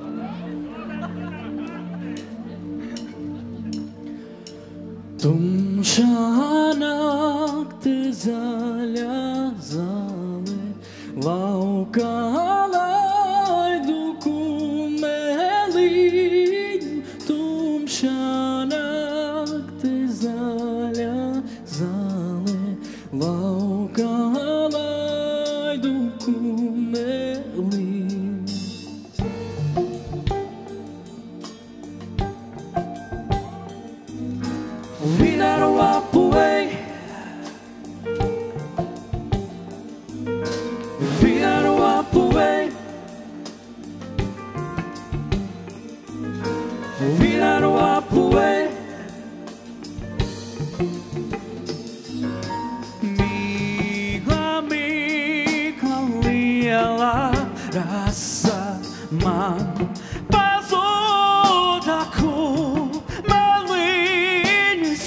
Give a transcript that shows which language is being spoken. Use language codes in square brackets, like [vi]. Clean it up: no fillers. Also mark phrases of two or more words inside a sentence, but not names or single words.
[lv] Tumša nakte, zaļā zāle, laukā laidu kumeliņu. Tumša nakte, zaļā zāle, laukā laidu kumeliņu. [en] We gotta walk away. We gotta walk away. We gotta walk away. [lv] Mīkla, mīkla, liela rasa man pazuda kumeliņas.